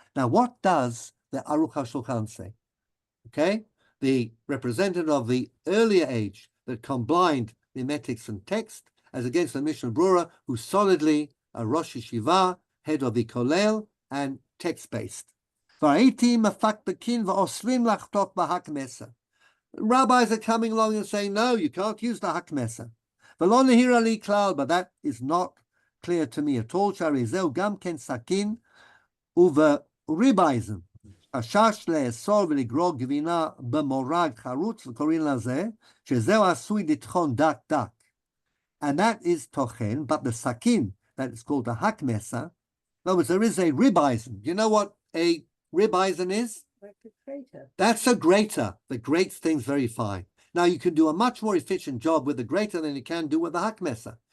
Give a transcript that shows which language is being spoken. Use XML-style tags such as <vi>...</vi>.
<en>Now, what does the Aruch HaShulchan say? Okay, the representative of the earlier age that combined mimetics and text, as against the Mishnah Brura, who solidly a Rosh Yeshiva, head of the Kolel, and text-based. Rabbis are coming along and saying, no, you can't use the hakmesser. But that is not clear to me at all.</en> <he>Gam ken sakin uva ribaism. חשש לאסור ולגרור גבינה במורג חרוץ וקוראים לזה שזהו עשוי לטחון דק דק.</he> <en>And that is tochen, but the sakin, that is called a hakmesser. In other words, there is a ribaisen. Do you know what a ribaisen is? Like a crater. That's a grater that grates things very fine. Now, you can do a much more efficient job with the grater than you can do with the hakmesser.</en>